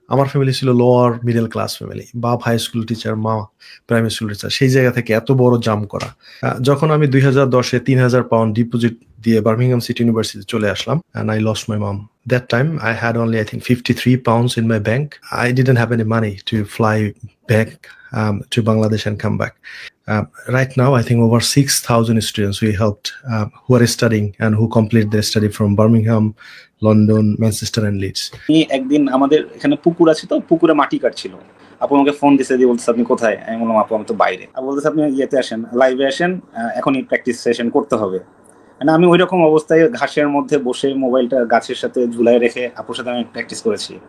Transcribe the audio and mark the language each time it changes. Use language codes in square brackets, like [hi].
[bn] আমার ফ্যামিলি ছিল lower middle class family, বাপ হাই স্কুল টিচার, মা প্রাইমারি স্কুল টিচার। সেই জায়গা থেকে এত বড় জাম্প করা। যখন আমি 2010-এ 3,000 পাউন্ড ডিপোজিট দিয়ে বার্মিংহাম সিটি ইউনিভার্সিটি চলে আসলাম, [en] and I lost my mom. That time I had only, I think, 53 pounds in my bank. I didn't have any money to fly back to Bangladesh and come back. Right now, I think over 6,000 students we helped who are studying and who complete their study from Birmingham, London, Manchester and Leeds. [bn] একদিন আমাদের এখানে পুকুর আছে, তো পুকুরে মাটি কাটছিল। আপু আমাকে ফোন দিছে, দিয়ে বলছে আপনি কোথায়? আমি বললাম আপু আমি তো বাইরে। আপু বলতেছে আপনি ইয়েতে আসেন, লাইভে আসেন, এখনই প্র্যাকটিস সেশন করতে হবে। আমি ওই রকম অবস্থায় ঘাসের মধ্যে বসে মোবাইলটা গাছের সাথে ঝুলাই রেখে আপুর সাথে আমি প্র্যাকটিস করেছি।